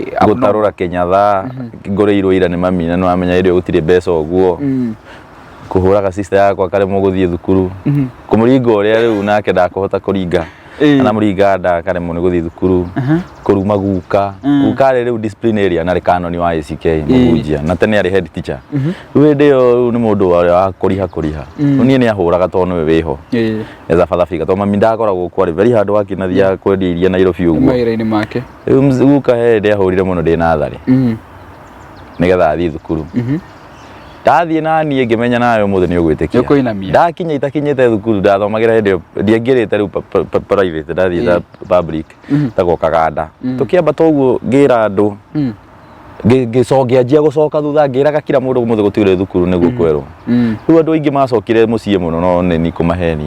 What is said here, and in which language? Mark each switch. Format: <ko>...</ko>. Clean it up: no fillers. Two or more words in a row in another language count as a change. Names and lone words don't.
<ki>gũtarũra kĩnyatha ngũrĩirwo ira nĩ mami na nĩwamenya hĩndĩ ĩyo gũtirĩ mbeca ũguo kũhũraga sister yakwa karemwo gũthiĩ thukuru kũmũringa ũrĩa rĩu nake ndakũhota kũringa ana mũringa ndakaremwo nĩ gũthiĩ thukuru kũruma guka rĩ rĩu disciplinary na kanoni wa ACK mũhunjia na tene arĩ</ki> <en>head teacher</en> <ki>rĩu hĩndĩ ĩyo nĩ mũndũ wa kũriha niĩ nĩ ahũraga tondũ nĩwe wĩho eza</ki> <en>father figure</en> <ki>tondũ mami ndakoragwo kwarĩ</ki> <en>very hard working</en> <ki>na thia kwendia iria Nairobi ũguo mawĩra-inĩ make rĩu guka hĩndĩ ahũrire mũno ndĩ natharĩ nĩgetha athiĩ thukuru ndathiĩ na niĩ ngĩmenya nawe ũmũthĩ nĩ ũgwĩtĩkia ndakinya itakinyĩte thukuru ndathomagĩra hĩndĩ ĩyo ndiangĩrĩte rĩu private ndathiĩte public tagokaga nda tũkĩamba toguo ngĩra andũ ngĩanjia gũcoka thutha ngĩraga kila mũndũ ũmũthĩ gũtirĩ thukuru nĩguo kwerwo rĩu andũ aingĩ macokire mũciĩ mũno no nĩ kũmahenia</ki>